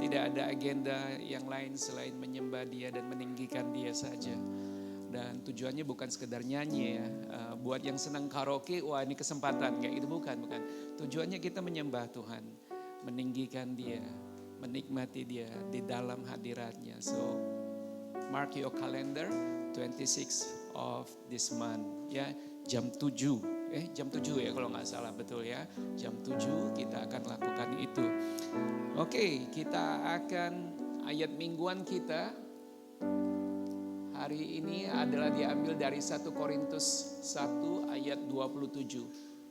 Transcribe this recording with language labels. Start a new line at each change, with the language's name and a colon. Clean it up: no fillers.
Indonesian: Tidak ada agenda yang lain selain menyembah Dia dan meninggikan Dia saja. Dan tujuannya bukan sekedar nyanyi ya. Buat yang senang karaoke, wah ini kesempatan. Kayak itu bukan. Tujuannya kita menyembah Tuhan, meninggikan Dia, menikmati Dia di dalam hadiratnya.
English: So, mark your calendar, 26 of this month.
Indonesian: Ya, jam 7. Jam 7 ya kalau nggak salah, betul ya. Jam 7 kita akan lakukan itu. Oke, kita akan ayat mingguan kita hari ini adalah diambil dari 1 Korintus 1 ayat 27.